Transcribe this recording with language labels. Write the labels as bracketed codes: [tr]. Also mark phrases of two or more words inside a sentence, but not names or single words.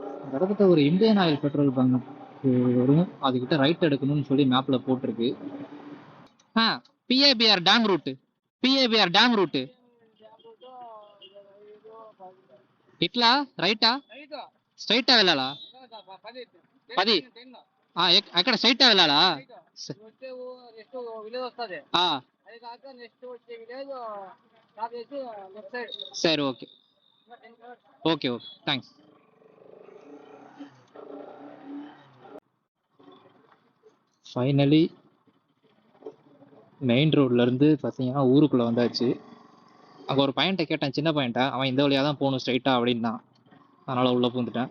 [ta] கிட்டத்தட்ட ஒரு இந்தியன் ஆயில் பெட்ரோல் பங்க் வரும். அதுக்கிட்ட ரைட் எடுக்கணும்னு சொல்லி மேப்பில் போட்டிருக்கு. [en] PAPR dam route, PAPR dam route [te] ఇట్లా రైటా స్ట్రైటా వెళ్ళాలా? పది ఎక్కడ స్ట్రైటా వెళ్ళాలా? [en] సరే okay okay okay thanks. [ta] ஃபைனலி மெயின் ரோட்லேருந்து பார்த்தீங்கன்னா ஊருக்குள்ளே வந்தாச்சு. அங்கே ஒரு பையன்கிட்ட கேட்டேன், சின்ன பையன்ட்ட. அவன் இந்த வழியாக தான் போகணும் ஸ்ட்ரைட்டாக அப்படின்னா, அதனால் உள்ளே பூந்துட்டேன்.